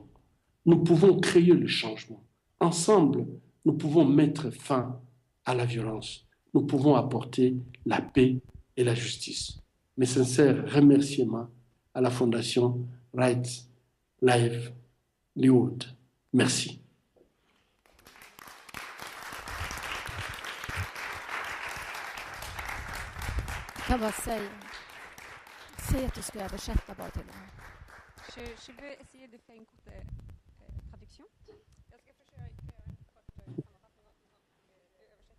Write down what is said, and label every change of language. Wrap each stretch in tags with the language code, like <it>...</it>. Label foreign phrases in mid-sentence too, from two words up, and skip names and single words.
<fr>Nous pouvons créer le changement. Ensemble, nous pouvons mettre fin à la violence. Nous pouvons apporter la paix et la justice. Mes sincères remerciements à la Fondation Right Livelihood. Merci.</fr> <sv>Jag kan bara säg att du ska översätta bara till mig.</sv> <fr>Je vais essayer de faire une courte traduction.</fr> <sv>Jag ska försöka göra en kort sammanfattning av översättning.</sv>